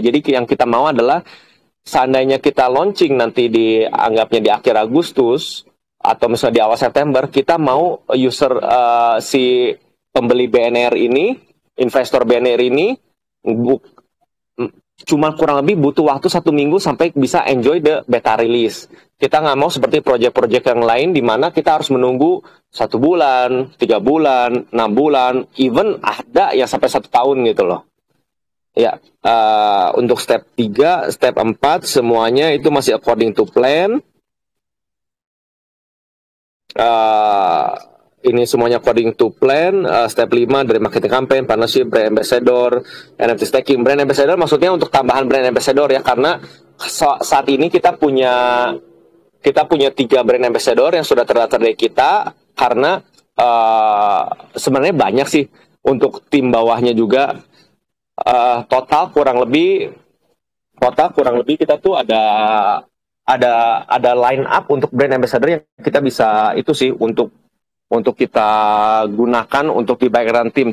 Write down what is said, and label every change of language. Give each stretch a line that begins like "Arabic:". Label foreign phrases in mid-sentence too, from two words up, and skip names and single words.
Indonesian: Jadi yang kita mau adalah seandainya kita launching nanti anggapnya di akhir Agustus atau misalnya di awal September, kita mau user si pembeli BNR ini, investor BNR ini cuma kurang lebih butuh waktu 1 minggu sampai bisa
English: enjoy the beta release.
Indonesian: Kita nggak mau seperti project-project yang lain di mana kita harus menunggu 1 bulan, 3 bulan, 6 bulan, even ada yang sampai 1 tahun gitu loh. Ya, untuk step 3, step 4 semuanya itu masih
English: according to plan.
Indonesian: Ini semuanya
English: according to plan. Step 5 dari marketing campaign, partnership, brand ambassador, NFT staking. Brand ambassador
Indonesian: maksudnya untuk tambahan
English: brand ambassador
Indonesian: ya, karena saat ini kita punya 3
English: brand ambassador
Indonesian: yang sudah terdaftar dari kita, karena sebenarnya banyak sih untuk tim bawahnya juga. Total kurang lebih kita tuh ada
English: line up
Indonesian: untuk
English: brand ambassador
Indonesian: yang kita bisa itu sih untuk kita gunakan untuk di background tim.